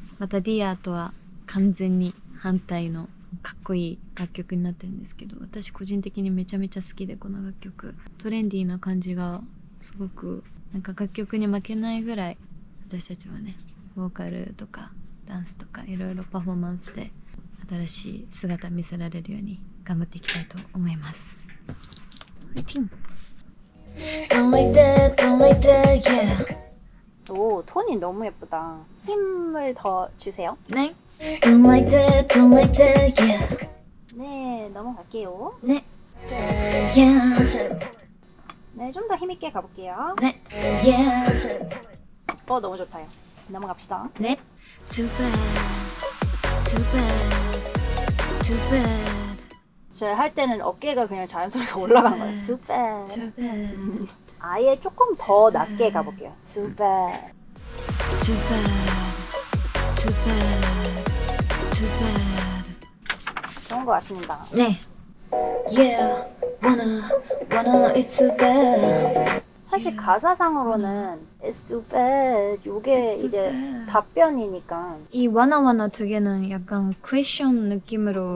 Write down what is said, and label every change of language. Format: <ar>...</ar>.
<ja>またディアとは完全に反対のかっこいい楽曲になってるんですけど、私個人的にめちゃめちゃ好きで、この楽曲トレンディーな感じがすごくなんか楽曲に負けないぐらい、私たちはねボーカルとかダンスとかいろいろパフォーマンスで新しい姿見せられるように頑張っていきたいと思います。</ja> <en>ファイティング Don't like that, don't like that, yeah.</en> <ko>오, 톤이 너무 예쁘다. 힘을 더 주세요. 네.</ko> <en>Don't like that, don't like that, yeah.</en> <ko>네, 넘어갈게요. 네.</ko> <en>Yeah.</en> <ko>네, 좀 더 힘있게 가볼게요. 네. Yeah. 너무 좋다요. 넘어갑시다. 네.</ko> <en>Too bad, too bad, too bad.</en> <ko>제가 할 때는 어깨가 그냥 자연스럽게 올라간 거예요.</ko> <en>Too bad. Too bad,</en> <ko>아예 조금 더 낮게 가볼게요.</ko> <en>Too bad. too bad, too bad, too bad.</en> <ko>좋은 것 같습니다. 네.</ko> <en>Yeah, wanna, it's too bad.</en> <ko>사실 가사상으로는</ko> <en>It's too bad.</en> <ko>요게</ko> <en>It's too</en> <ko>이제</ko> <en>bad.</en> <ko>답변이니까. 이 wanna 두 개는 약간 퀘션 느낌으로</ko>